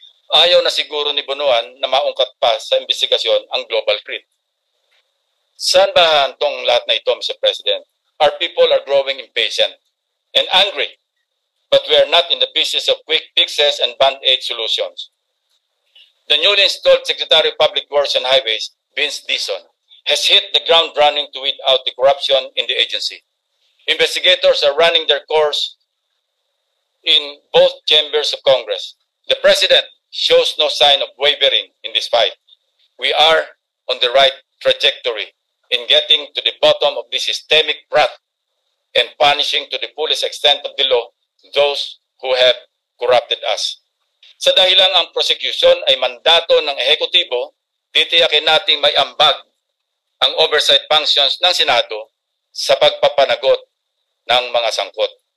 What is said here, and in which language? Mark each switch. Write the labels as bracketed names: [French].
[Filipino] Ayaw na siguro ni Bonoan na maungkat pa sa investigasyon ang Global CRIT. Saan ba hantong lahat na ito, Mr. President? [English] Our people are growing impatient and angry, but we are not in the business of quick fixes and band-aid solutions. The newly installed Secretary of Public Works and Highways, Vince Dizon, has hit the ground running to weed out the corruption in the agency. Investigators are running their course in both chambers of Congress. The President shows no sign of wavering in this fight. We are on the right trajectory in getting to the bottom of this systemic rot and punishing to the fullest extent of the law those who have corrupted us. [Filipino] Sa dahilang ang prosecution ay mandato ng ehekutibo, titiyakin nating may ambag ang oversight functions ng Senado sa pagpapanagot ng mga sangkot.